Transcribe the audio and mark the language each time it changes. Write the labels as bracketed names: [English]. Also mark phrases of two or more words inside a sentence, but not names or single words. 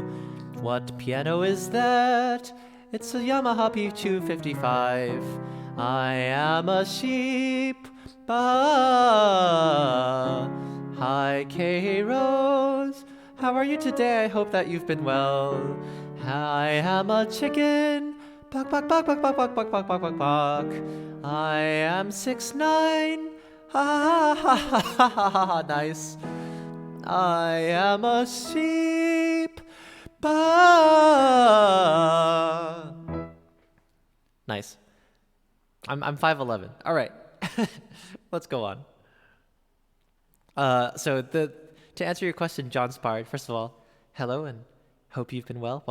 [English] What piano is that? It's a Yamaha P255. I am a sheep. Hi, K. Rose. How are you today? I hope that you've been well. I am a chicken. Bok, bok, bok, bok, bok, bok, bok, bok, bok, bok, bok. I am 6'9". Ha ha ha ha ha ha. Nice. I am a sheep. Nice. I'm 5'11". All right. Let's go on. To answer your question, John Spard, first of all, hello and hope you've been well.